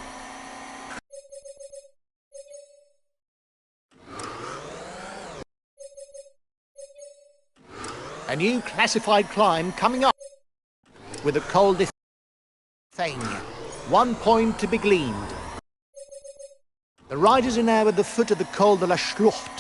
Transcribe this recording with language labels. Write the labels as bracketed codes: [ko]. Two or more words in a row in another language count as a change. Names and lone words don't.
[en] A new classified climb coming up with a Col de Thing. 1 point to be gleaned. The riders are now at the foot of the Col de la Schlucht.